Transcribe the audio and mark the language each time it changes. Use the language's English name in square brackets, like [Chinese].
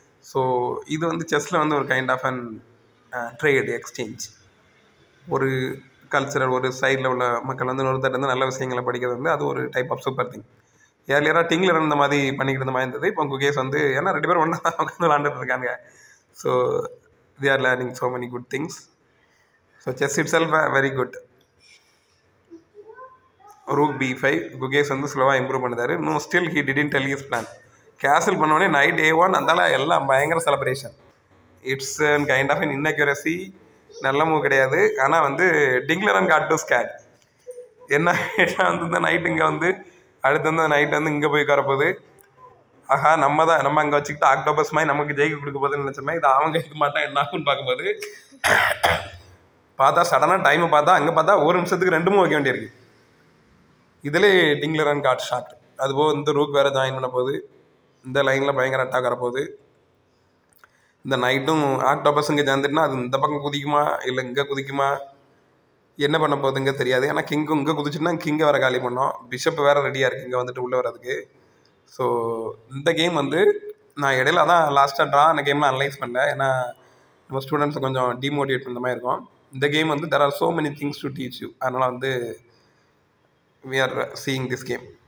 [Tamil] So இது வந்து செஸ்ஸில் வந்து ஒரு [English] Kind of an trade exchange. [Tamil] ஒரு கல்ச்சரல், ஒரு சைடில் உள்ள மக்கள் வந்து ஒருத்தர் வந்து நல்ல விஷயங்களை படிக்கிறது வந்து அது ஒரு டைப் ஆஃப் சூப்பர் திங். ஏர்லியராக டிங்லரான் இந்த மாதிரி பண்ணிக்கிட்டு இருந்த மாதிரி இருந்தது. இப்போ குகேஷ் வந்து ஏன்னா ரெண்டு பேரும் ஒன்றா தான் உட்காந்து விளாண்டுட்டு இருக்காங்க. [English] So they are learning so many good things. So chess itself very good. [Tamil] Rook b5, Gukesh வந்து ஸ்லோவாக இம்ப்ரூவ் பண்ணுறாரு. [English] No still he didn't tell his plan. [Tamil] Cancel பண்ணோடனே நைட் a1, அதனால எல்லாம் பயங்கர celebration. [English] it's kind of an inaccuracy, [Tamil] நல்ல move கிடையாது. ஆனால் வந்து டிங்லரான் காட் டு ஸ்கேட். என்ன வந்து இந்த நைட் இங்கே வந்து அடுத்து வந்து நைட் வந்து இங்கே போய் உட்காரப்போகுது. ஆஹா, நம்ம அங்கே வச்சுக்கிட்டு ஆக்டோபஸ் மாதிரி நமக்கு ஜெயிக்க கொடுக்க போகுதுன்னு நினச்சோமே, இது அவங்க இருக்க மாட்டான் என்ன ஆகுன்னு பார்க்கும்போது பார்த்தா சடனாக டைமை பார்த்தா அங்கே பார்த்தா ஒரு நிமிஷத்துக்கு 2 மூவ் வைக்க வேண்டியிருக்கு. இதில் டிங்லரான் காட் ஷாட். அதுபோல் இந்த ரூக் வேறு ஜாயின் பண்ண போகுது. இந்த லைனில் பயங்கர அட்டாக் வரப்போகுது. இந்த நைட்டும் ஆக்டோபஸ் இங்கே சேர்ந்துட்டுனா அது இந்த பக்கம் குதிக்குமா இல்லை இங்கே குதிக்குமா, என்ன பண்ண போகுதுங்க தெரியாது. ஏன்னா கிங்கும் இங்கே குதிச்சுன்னா கிங்கை வேறு காலி பண்ணோம். பிஷப் வேறு ரெடியாக இருக்குது இங்கே வந்துட்டு உள்ளே வர்றதுக்கு. ஸோ இந்த கேம் வந்து நான் இடையில தான் லாஸ்ட்டாக ட்ரா அந்த கேம்லாம் அனலைஸ் பண்ணேன். ஏன்னா நம்ம ஸ்டூடெண்ட்ஸை கொஞ்சம் டிமோட்டிவேட் பண்ணுற மாதிரி இருக்கும். இந்த கேம் வந்து [English] there are so many things to teach you. [Tamil] அதனால் வந்து [English] we are seeing this game.